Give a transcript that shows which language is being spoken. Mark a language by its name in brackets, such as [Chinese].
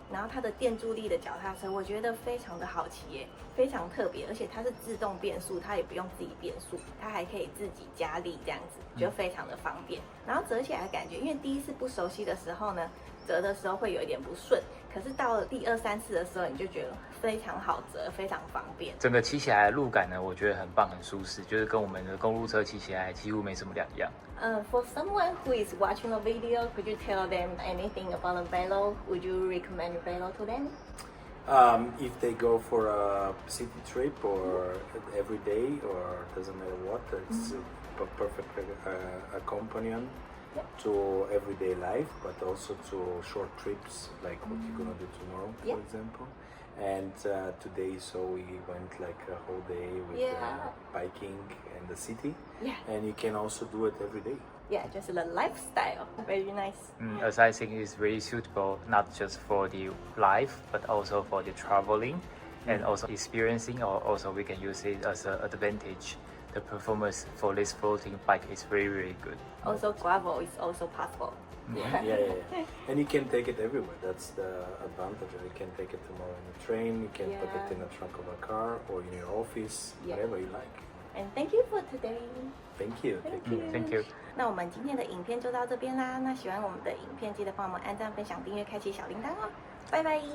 [Chinese] 然后它的电助力的脚踏车，我觉得非常的好骑耶，非常特别，而且它是自动变速，它也不用自己变速，它还可以自己加力这样子，就非常的方便。然后折起来的感觉，因为第一次不熟悉的时候呢，折的时候会有一点不顺，可是到了第2、3次的时候，你就觉得非常好折，非常方便。整个骑起来的路感呢，我觉得很棒，很舒适，就是跟我们的公路车骑起来几乎没什么两样。 [English] For someone who is watching the video, could you tell them anything about a Velo? Would you recommend Velo to them? If they go for a city trip or every day or doesn't matter what, it's a perfect companion to everyday life, but also to short trips like what you're gonna do tomorrow, for example. And today, so we went like a whole day with biking in the city. Yeah. And you can also do it every day. Yeah, just the lifestyle. Very nice. As I think it's really suitable not just for the life, but also for the traveling and also experiencing, or also we can use it as an advantage. The performance for this floating bike is very, very good. Also, gravel is also possible. Yeah. And you can take it everywhere. That's the advantage. You can take it tomorrow in the train, you can put it in the trunk of a car or in your office, whatever you like. And thank you for today. Thank you. Thank you. [Chinese] 那我们今天的影片就到这边啦。那喜欢我们的影片，记得帮我们按赞、分享、订阅、开启小铃铛哦。拜拜。